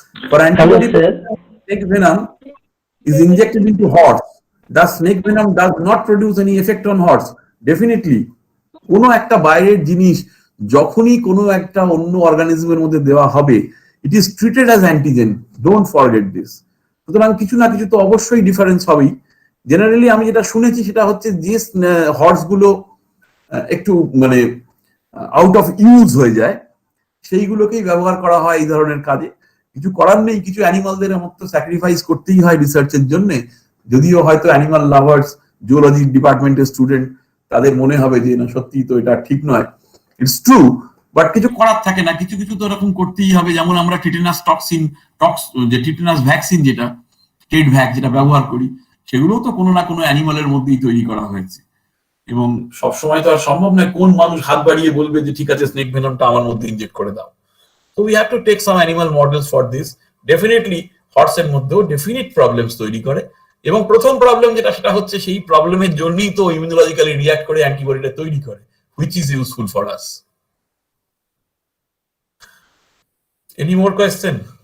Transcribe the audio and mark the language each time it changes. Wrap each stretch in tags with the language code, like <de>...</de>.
<en>For antibody, snake venom is injected into horse. The snake venom does not produce any effect on horse.</en> <bn>Definitely, কোনো একটা বাইরের জিনিস যখনই কোনো একটা অন্য অর্গানিজমের মধ্যে দেওয়া হবে,</bn> <en>It is treated as antigen. Don't forget this.</en> <bn>সুতরাং কিছু না কিছু তো অবশ্যই ডিফারেন্স হবেই। জেনারেলি আমি যেটা শুনেছি সেটা হচ্ছে যে হর্স গুলো একটু মানে আউট অফ ইউজ হয়ে যায়, সেইগুলোকেই ব্যবহার করা হয় এই ধরনের কাজে। কিছু করার নেই, কিছু অ্যানিমালদের মতো স্যাক্রিফাইস করতেই হয় রিসার্চের জন্য। যদিও হয়তো অ্যানিমাল লাভার্স, জুওলজি ডিপার্টমেন্টের স্টুডেন্ট, তাদের মনে হবে যে না সত্যি তো এটা ঠিক নয়,</bn> <en>it's true,</en> <bn>বাট কিছু করার থাকে না, কিছু কিছু তো এরকম করতেই হবে। যেমন আমরা টিটেনাস যে টিটেনাস ভ্যাকসিন, যেটা টেট ভ্যাক যেটা ব্যবহার করি, সেগুলোও তো কোনো না কোনো অ্যানিমালের মধ্যেই তৈরি করা হয়েছে। এবং সবসময় তো আর সম্ভব নয় কোন মানুষ হাত বাড়িয়ে বলবে যে ঠিক আছে স্নেক ভেনমটা আমার মধ্যে ইনজেক্ট করে দাও।</bn> <en>So we have to take some animal models for this.</en> <bn>Definitely horse এর মধ্যেও ডেফিনিট প্রবলেমস তৈরি করে, এবং প্রথম প্রবলেম যেটা সেটা হচ্ছে সেই প্রবলেমের জন্যই তো ইমিউনোলজিক্যালি রিঅ্যাক্ট করে অ্যান্টিবডিটা তৈরি করে,</bn> <en>which is useful for us. Any more question?</en>